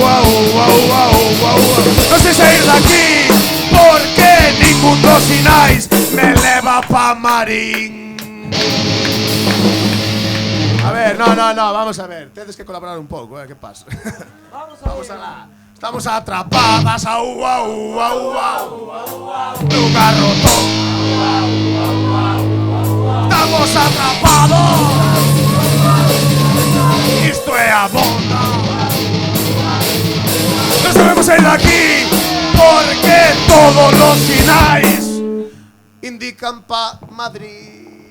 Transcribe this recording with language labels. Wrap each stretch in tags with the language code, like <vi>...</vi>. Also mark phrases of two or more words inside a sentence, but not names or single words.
<gl>Non sei sair daqui porque ningún dos sinais me leva pa Marín. A ver. ver, no, vamos a ver. Tedes que colaborar un pouco, que pasa? Vamos alá. Estamos atrapadas, au, au, au, au, no garrotón. Estamos atrapados. Isto é a bomba. No sabemos sair de aquí porque</gl> <es>todos los</es> <gl>sinais indican pa Madrid.</gl>